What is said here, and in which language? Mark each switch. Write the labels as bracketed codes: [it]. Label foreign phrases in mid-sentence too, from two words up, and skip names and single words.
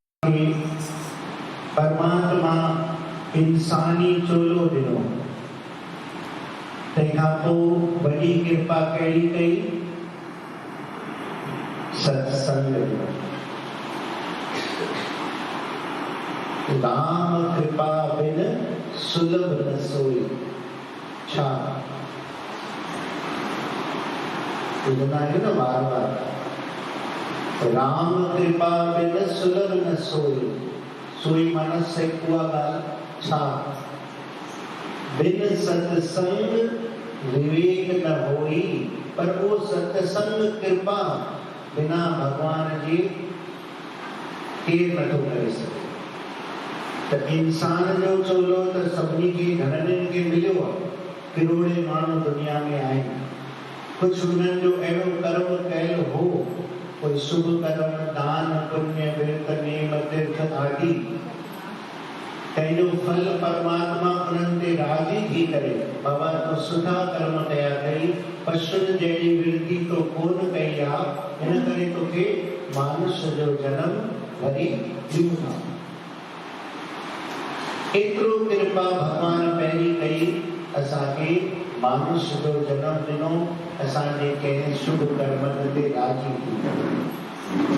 [sd] असांखे परमात्मा इंसानी चोलो ॾिनो, तंहिंखां पोइ वॾी कृपा कहिड़ी कई? सत्संग ॾिनो। [awa] राम कृपा बिन सुलभ न सोई। [sd] छा ॿुधंदा आहियो न बार बार, [awa] राम कृपा बिन सुलभ न सोई। [sd] सोई माना सही उहा ॻाल्हि छा? [awa] बिन सत्संग विवेक न होई। [sd] पर वो सत्संग कृपा बिना भगवान जी केर नथो करे सघे। त इंसान जो चोलो त सभिनी खे घणनि खे मिलियो आहे। किरोड़े माण्हू दुनिया में आहिनि। कुझु हुननि जो अहिड़ो कर्म कयल हो, कोई शुभ कर्म, दान पुण्य, विरत नेम तीर्थ आदि, तंहिंजो फल परमात्मा उन्हनि ते राज़ी थी करे, बाबा तो सुठा कर्म कया अथई, पशुनि जहिड़ी विरती तो कोन कई आहे, हिन करे तोखे मानुष जो जनम वरी ॾियूं था। एतिरो कृपा भगवान पहिरीं कई, असांखे मानुष जो जनम ॾिनो, असांजे कंहिं शुभ कर्मनि ते राज़ी थी करे।